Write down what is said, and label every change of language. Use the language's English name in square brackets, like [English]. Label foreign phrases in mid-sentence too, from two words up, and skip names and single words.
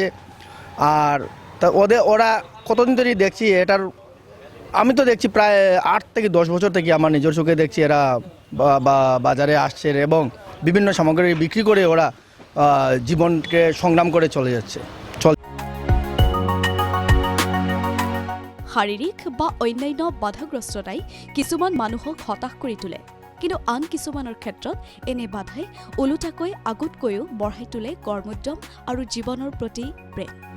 [Bangla] আর তা ওরা কতদিন ধরেই দেখছি এটার, আমি তো দেখছি প্রায় 8 থেকে 10 বছর থেকে আমার নিজের চোখে দেখছি এরা বাজারে আসছে এবং বিভিন্ন সামগ্রী বিক্রি করে ওরা জীবনকে সংগ্রাম করে চলে যাচ্ছে। [Assamese] শাৰীৰিক বা অন্যান্য বাধাগ্ৰস্ততাই কিছুমান মানুহক হতাশ কৰি তোলে, কিন্তু আন কিছুমানৰ ক্ষেত্ৰত এনে বাধাই ওলোটাকৈ আগতকৈও বঢ়াই তোলে কৰ্মোদ্যম আৰু জীৱনৰ প্ৰতি প্ৰেম।